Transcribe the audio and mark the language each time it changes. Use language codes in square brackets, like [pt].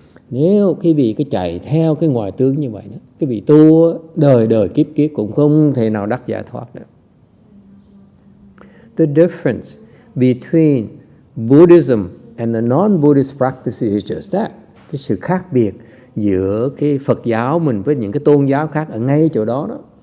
[vi] Nếu quý vị cứ chạy theo cái ngoại tướng như vậy đó, quý vị tu đời kiếp cũng không thể nào đắc giải thoát được. [en] The difference between Buddhism and the non-Buddhist practices is just that. [vi] Cái sự khác biệt giữa cái Phật giáo mình với những cái tôn giáo khác ở ngay chỗ đó đó.